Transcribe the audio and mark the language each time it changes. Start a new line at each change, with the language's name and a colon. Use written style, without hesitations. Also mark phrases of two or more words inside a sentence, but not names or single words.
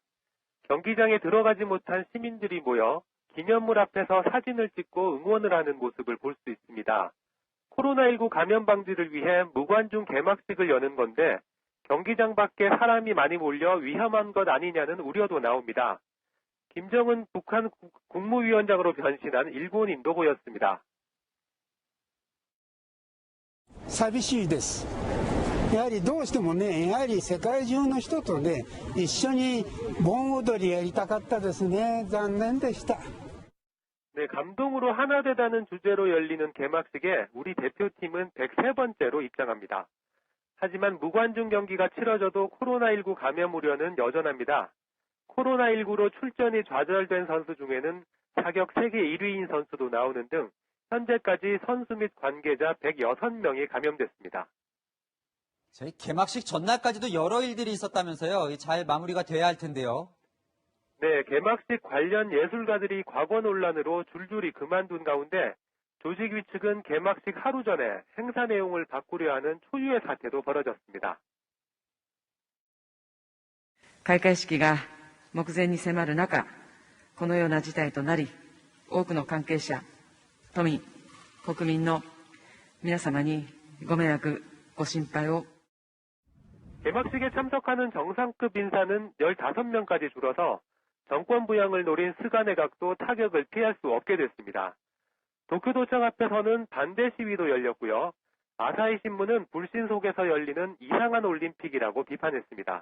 Korean: 경기장에 들어가지 못한 시민들이 모여 기념물 앞에서 사진을 찍고 응원을 하는 모습을 볼 수 있습니다. 코로나19 감염 방지를 위해 무관중 개막식을 여는 건데 경기장 밖에 사람이 많이 몰려 위험한 것 아니냐는 우려도 나옵니다. 김정은 북한 국무위원장으로 변신한 일본인도 보였습니다.
Japanese: 寂しいです。やはりどうしてもね、やはり世界中の人とね、一緒に盆踊りやりたかったですね。残念でした。
Korean: 네, 감동으로 하나 되다는 주제로 열리는 개막식에 우리 대표팀은 103번째로 입장합니다. 하지만 무관중 경기가 치러져도 코로나19 감염 우려는 여전합니다. 코로나19로 출전이 좌절된 선수 중에는 자격 세계 1위인 선수도 나오는 등 현재까지 선수 및 관계자 106명이 감염됐습니다. 저희 개막식 전날까지도 여러 일들이 있었다면서요. 잘 마무리가 돼야 할 텐데요. 네, 개막식 관련 예술가들이 과거 논란으로 줄줄이 그만둔 가운데 조직위 측은 개막식 하루 전에 행사 내용을 바꾸려 하는 초유의 사태도 벌어졌습니다.
Japanese: 開会式が目前に迫る中、このような事態となり、多くの関係者、都民、国民の皆様にご迷惑、ご心配を
Korean: 개막식에 참석하는 정상급 인사는 15명까지 줄어서 정권 부양을 노린 스가 내각도 타격을 피할 수 없게 됐습니다. 도쿄도청 앞에서는 반대 시위도 열렸고요. 아사히 신문은 불신 속에서 열리는 이상한 올림픽이라고 비판했습니다.